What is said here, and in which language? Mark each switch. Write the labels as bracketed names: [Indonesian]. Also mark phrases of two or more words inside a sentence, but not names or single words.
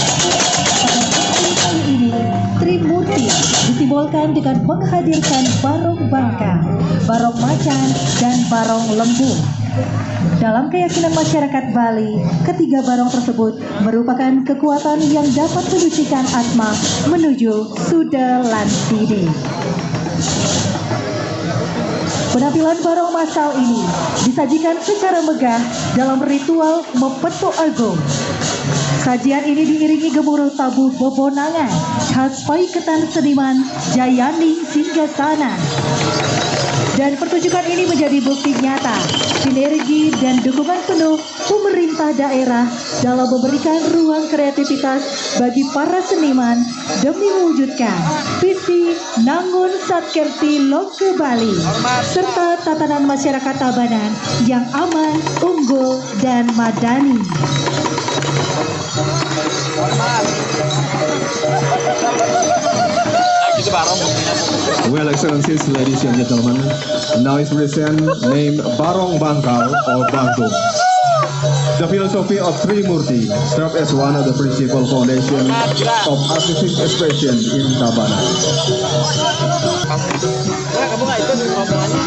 [Indonesian] Pada kali ini, Trimurti disimbolkan dengan menghadirkan Barong Bangka, Barong Macan, dan Barong Lembu. Dalam keyakinan masyarakat Bali, ketiga barong tersebut merupakan kekuatan yang dapat menyucikan atma menuju Suda lan Sidi. Penampilan barong massal ini disajikan secara megah dalam ritual Mepeto Agung. Sajian ini diiringi gemuruh tabuh bebonangan khas paiketan seniman Jayani Singgasana. Dan pertunjukan ini menjadi bukti nyata sinergi dan dukungan penuh pemerintah daerah dalam memberikan ruang kreativitas bagi para seniman demi mewujudkan visi Nangun Satkerti Loke Bali serta tatanan masyarakat Tabanan yang aman, unggul, dan madani. [English] Well, Excellencies, ladies and gentlemen, now is present named Barong Bangkal or Bangkong. The philosophy of Trimurti serves as one of the principal foundations of artistic expression in Tabanan. [Indonesian] Kamu nggak ikut ngomongannya?